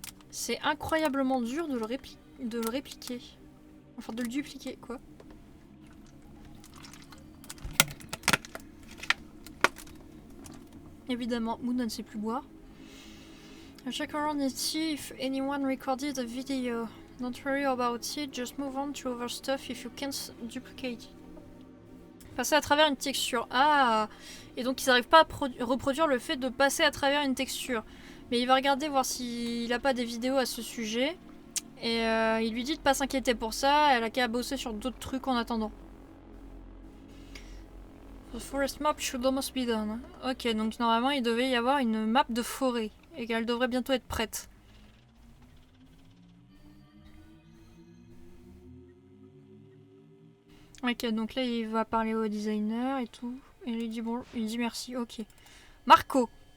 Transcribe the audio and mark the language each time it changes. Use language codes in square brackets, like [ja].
[fr] C'est incroyablement dur de le répliquer. Enfin de le dupliquer quoi. Évidemment, Moon ne sait plus boire. [en] Check around and see if anyone recorded a video. Don't worry about it, just move on to other stuff if you can't duplicate. [fr] Passer à travers une texture. Ah! Et donc ils n'arrivent pas à reproduire le fait de passer à travers une texture. Mais il va regarder voir s'il n'a pas des vidéos à ce sujet. Et il lui dit de pas s'inquiéter pour ça, elle a qu'à bosser sur d'autres trucs en attendant. [en] The forest map should almost be done. [fr] Ok, donc normalement il devait y avoir une map de forêt. Et qu'elle devrait bientôt être prête. Ok, donc là il va parler au designer et tout. Et il dit bon, il dit merci, ok. Marco!